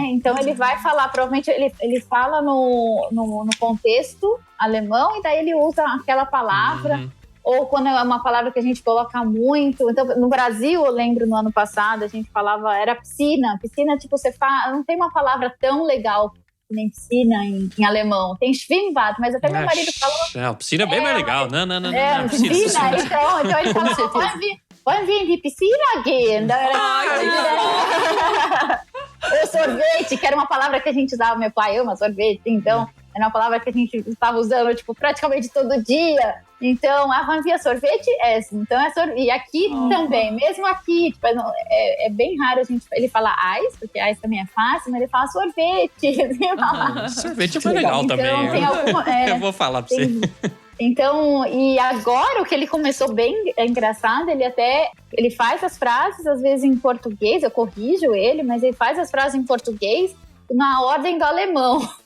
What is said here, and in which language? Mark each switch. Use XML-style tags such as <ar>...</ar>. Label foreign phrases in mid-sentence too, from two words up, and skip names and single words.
<pt>Então ele vai falar, provavelmente ele fala no contexto alemão e daí ele usa aquela palavra, ou quando é uma palavra que a gente coloca muito. Então no Brasil, eu lembro no ano passado, a gente falava, era piscina, tipo, você fala, não tem uma palavra tão legal nem piscina em alemão. Tem Schwimmbad, mas até meu marido fala... piscina é bem mais legal. Não. Piscina. Então ele fala,</pt> <de>wollen wir in die Piscina gehen?</de> <pt>O sorvete, que era uma palavra que a gente usava, meu pai ama sorvete, então era uma palavra que a gente estava usando, tipo, praticamente todo dia. Então,</pt> <de>wollen wir</de> <pt>sorvete? Então é sorvete. E aqui também, mesmo aqui, tipo, é bem raro ele falar ice, porque ice também é fácil, mas ele fala sorvete. Sorvete é mais legal então, também. Tem alguma, eu vou falar pra você. Então, e agora o que ele começou bem engraçado, ele faz as frases, às vezes em português, eu corrijo ele, mas ele faz as frases em português na ordem do alemão.</pt>